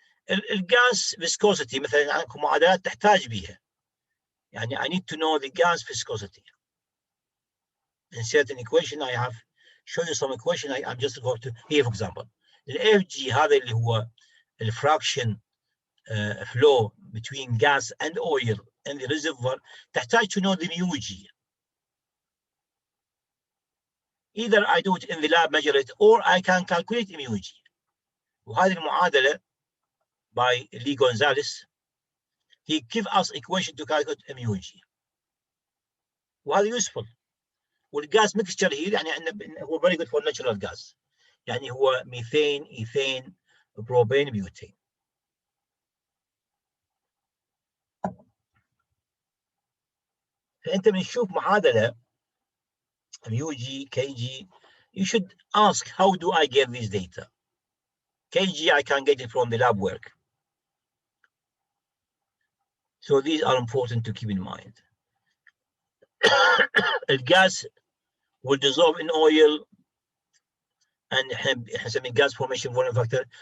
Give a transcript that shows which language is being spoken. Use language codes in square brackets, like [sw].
[ar] الgas viscosity مثلا عندكم معادلات تحتاج بيها. يعني [en] I need to know the gas viscosity. In certain equation I have show you some equation. I'm just going to here for example. FG [ar] هذا اللي هو [en] fraction flow between gas and oil in the reservoir [ar] تحتاج [en] to know the μg. Either I do it in the lab, measure it, or I can calculate μg. [ar] وهذه المعادلة by Lee Gonzalez. [en] He give us equation to calculate MUG. [ar] وهذا [en] useful. والgas mixture here [ar] يعني هو [en] very good for natural gas. [ar] يعني هو methane، ethane، propane، butane. فأنت بنشوف معادلة MUG، KG. [en] You should ask, how do I get this data? KG I can get it from the lab work. So these are important to keep in mind. الgas will dissolve in oil and has a gas formation volume factor.